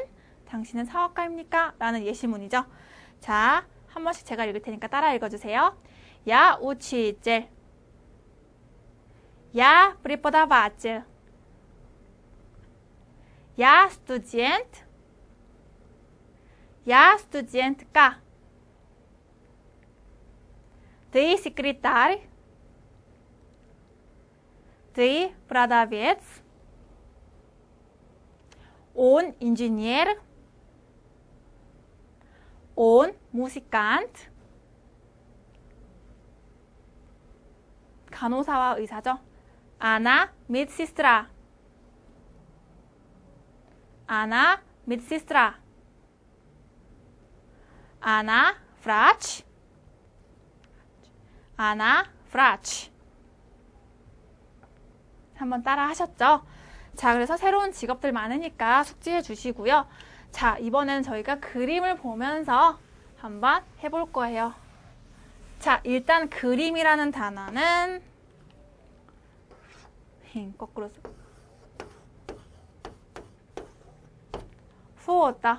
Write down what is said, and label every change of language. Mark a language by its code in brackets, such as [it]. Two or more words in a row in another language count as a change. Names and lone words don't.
[ko] 당신은 사업가입니까? 라는 예시문이죠. 자, 한 번씩 제가 읽을 테니까 따라 읽어주세요. [ru] Я учитель. 야 преподаватель. 야 студент. 야 студентка. Ты секретарь. Ты продавец. Он инженер. Он музыкант. [ko] 간호사와 의사죠. [ru] Она медсестра. Она медсестра. Она врач. Она врач. [ko] 한번 따라 하셨죠? 자, 그래서 새로운 직업들 많으니까 숙지해 주시고요. 자, 이번에는 저희가 그림을 보면서 한번 해볼 거예요. 자, 일단 그림이라는 단어는 거꾸로 포다.